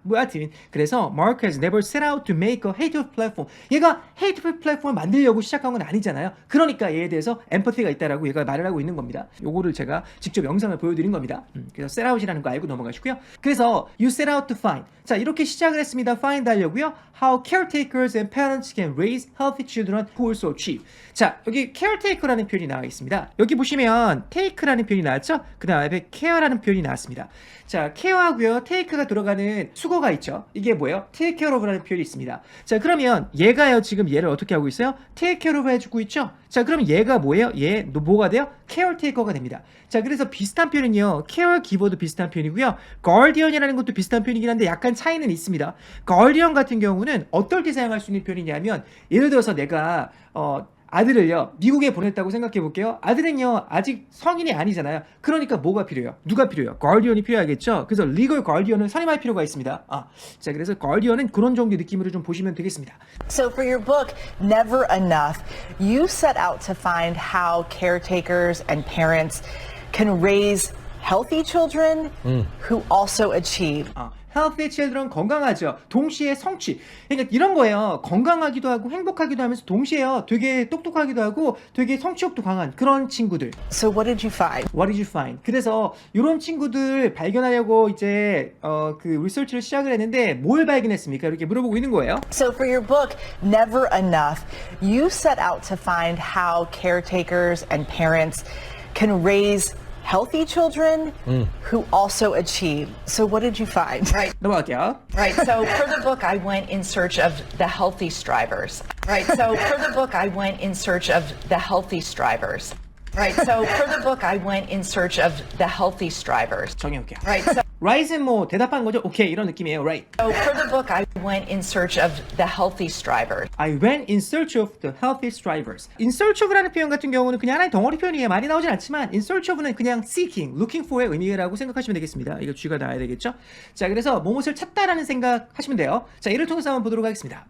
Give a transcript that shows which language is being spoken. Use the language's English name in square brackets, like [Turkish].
[Korean] 뭐 하여튼 그래서 [English] Mark has never set out to make a hateful platform. [Korean] 얘가 hateful platform을 만들려고 시작한 건 아니잖아요. 그러니까 얘에 대해서 엠퍼티가 있다라고 얘가 말을 하고 있는 겁니다. 요거를 제가 직접 영상을 보여드린 겁니다. 그래서 set out이라는 거 알고 넘어가시고요. [English] 그래서 you set out to find. [Korean] 자, 이렇게 시작을 했습니다. find 하려고요. [English] How caretakers and parents can raise healthy children who also achieve. [Korean] 자, 여기 caretaker라는 표현이 나와 있습니다. 여기 보시면 take라는 표현이 나왔죠? 그 다음에 care라는 표현이 나왔습니다. 자, care하고요, take가 들어가는 수거가 있죠. 이게 뭐예요? take care of라는 표현이 있습니다. 자, 그러면 얘가요, 지금 얘를 어떻게 하고 있어요? take care of 해주고 있죠? 자, 그러면 얘가 뭐예요? 얘 뭐가 돼요? caretaker가 됩니다. 자, 그래서 비슷한 표현은요, caregiver도 비슷한 표현이고요, guardian이라는 것도 비슷한 표현이긴 한데 약간 차이는 있습니다. guardian 같은 경우는 어떨 때 사용할 수 있는 표현이냐면, 예를 들어서 내가 아들을요, 미국에 보냈다고 생각해 볼게요. 아들은요, 아직 성인이 아니잖아요. 그러니까 뭐가 필요해요? 누가 필요해요? 가디언이 필요하겠죠? 그래서 리걸 가디언을 선임할 필요가 있습니다. 자, 그래서 가디언은 그런 정도의 느낌으로 좀 보시면 되겠습니다. [English] So for your book, Never Enough, you set out to find how caretakers and parents can raise healthy children who also achieve. [Korean] healthy children, 건강하죠. 동시에 성취. 그러니까 이런 거예요. 건강하기도 하고 행복하기도 하면서 동시에요, 되게 똑똑하기도 하고 되게 성취욕도 강한 그런 친구들. [English] So what did you find? What did you find? [Korean] 그래서 이런 친구들 발견하려고 이제 그 리서치를 시작을 했는데 뭘 발견했습니까? 이렇게 물어보고 있는 거예요. [English] So for your book, Never Enough, you set out to find how caretakers and parents can raise healthy children who also achieve. So what did you find? Right. [Korean] 넘어갈게요. [English] Right. So for the book, I went in search of the healthy strivers. Right. So for the book, I went in search of the healthy strivers. Right. So for the book, I went in search of the healthy strivers. [Korean] 정해볼게요. [English] Right. So [Korean] Rise은 뭐 대답한 거죠? 오케이, 이런 느낌이에요. [English] Right. for the book, I went in search of the healthy strivers. I went in search of the healthy strivers. [Korean] In search of라는 표현 같은 경우는 그냥 하나의 덩어리 표현이에요. 많이 나오진 않지만 in search of는 그냥 seeking, looking for의 의미라고 생각하시면 되겠습니다. 이거 G가 나와야 되겠죠? 자, 그래서 무엇을 찾다라는 생각 하시면 돼요. 자, 이를 통해서 한번 보도록 하겠습니다.